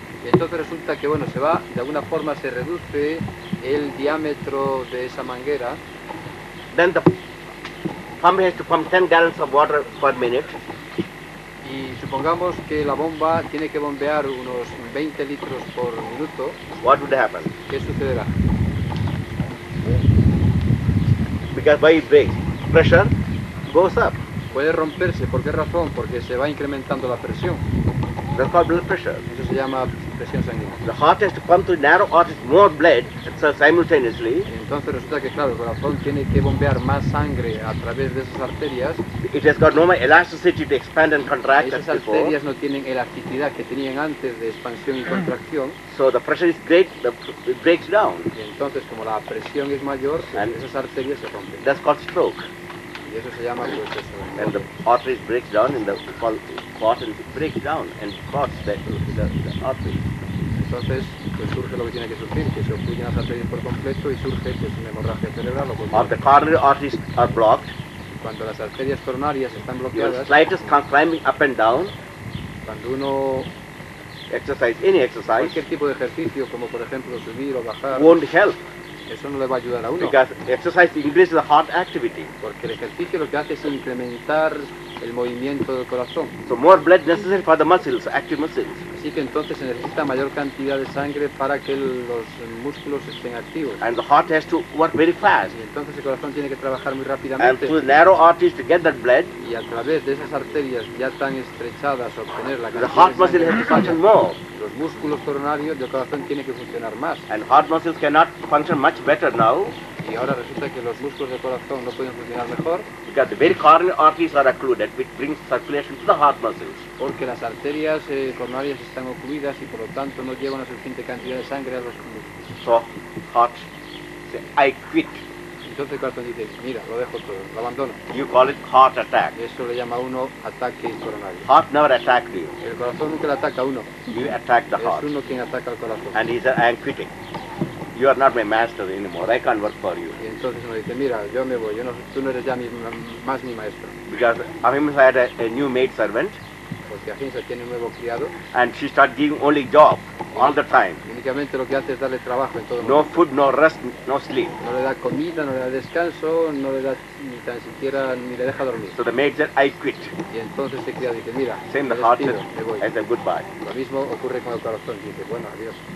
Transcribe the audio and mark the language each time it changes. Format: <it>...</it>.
<es>Y entonces resulta que bueno, se va, de alguna forma se reduce el diámetro de esa manguera.</es> <en>Then the pump has to pump 10 gallons of water per minute.</en> <es>Y supongamos que la bomba tiene que bombear unos 20 litros por minuto.</es> <en>What would happen?</en> <es>¿Qué sucederá?</es> <en>Because by it breaks, pressure goes up.</en> <es>Puede romperse, ¿por qué razón? Porque se va incrementando la presión.</es> <en>That's called blood pressure.</en> <es>Eso se llama presión sanguínea.</es> <en>The heart has to pump through narrow arteries more blood simultaneously.</en> <es>Entonces resulta que claro, el corazón tiene que bombear más sangre a través de esas arterias.</es> <en>It has got no more elasticity to expand and contract as</en> <es>Esas</es> <en>before.</en> <es>arterias no tienen elasticidad que tenían antes de expansión y contracción.</es> <en>So the pressure is great, it breaks down.</en> <es>Y entonces como la presión es mayor, esas arterias se rompen.</es> <en>That's called stroke.</en> <es>Y eso se llama pues eso.</es> <en>And the arteries breaks down in the clot and it breaks down and clots the arteries.</en> <es>Entonces pues surge lo que tiene que surgir, que se obstruyen las arterias por completo y surge pues una hemorragia cerebral.</es> <en>Or the coronary arteries are blocked.</en> <es>Cuando las arterias coronarias están</es> <en>Your</en> <es>bloqueadas,</es> <en>slightest climbing up and down,</en> <es>cuando uno</es> <en>exercise, any exercise,</en> <es>cualquier tipo de ejercicio, como por ejemplo subir o bajar,</es> <en>won't help.</en> <es>eso no le va a ayudar a uno.</es> <en>Because exercise increases the heart activity.</en> <es>Porque el ejercicio lo que hace es incrementar el movimiento del corazón.</es> <en>So more blood necessary for the muscles, active muscles.</en> <es>Así que entonces se necesita mayor cantidad de sangre para que los músculos estén activos.</es> <en>And the heart has to work very fast.</en> <es>Y entonces el corazón tiene que trabajar muy</es> <en>And</en> <es>rápidamente.</es> <en>through narrow arteries to get that blood,</en> <es>Y a través de esas arterias ya tan estrechadas obtener la</es> <en>the</en> <es>cantidad</es> <en>heart</en> <es>de</es> <en>muscle</en> <es>sangre</es> <en>has to function more.</en> <es>los músculos coronarios del corazón tienen que funcionar más.</es> <en>And heart muscles cannot function much better now</en> <es>Y ahora resulta que los músculos del corazón no pueden funcionar mejor</es> <en>because the very coronary arteries are occluded, which brings circulation to the heart muscles.</en> <es>porque las arterias coronarias están ocluidas y por lo tanto no llevan una suficiente cantidad de sangre a los músculos.</es> <en>So heart say, I quit.</en> <es>Entonces el corazón dice, mira, lo dejo todo, lo abandono.</es> <en>You call it heart attack.</en> <es>Y eso le llama a uno ataque coronario.</es> <en>Heart never attacked you.</en> <es>El corazón nunca le ataca a uno,</es> <en>You attack the</en> <es>es</es> <en>heart.</en> <es>uno quien ataca al corazón.</es> <en>And he said, I am quitting. You are not my master anymore. I can't work for you.</en> <es>Y entonces uno dice, mira, yo me voy, tú no eres ya más mi maestro.</es> <en>Because Ahimsa had a new maid servant</en> <es>Porque Ahimsa tiene un nuevo criado</es> <en>and she started giving only job all the time.</en> <es>y únicamente lo que hace es darle trabajo en todo</es> <en>No</en> <es>momento.</es> <en>food, no rest, no sleep.</en> <es>No le da comida, no le da descanso, no le da ni tan siquiera, ni le deja dormir.</es> <en>So the maid said, I quit.</en> <es>Y entonces este criado dice, mira,</es> <en>Same</en> <es>me</es> <en>the heart</en> <es>despido,</es> <en>said,</en> <es>me voy.</es> <en>I said goodbye.</en> <es>Lo mismo ocurre con el corazón, dice, bueno, adiós.</es>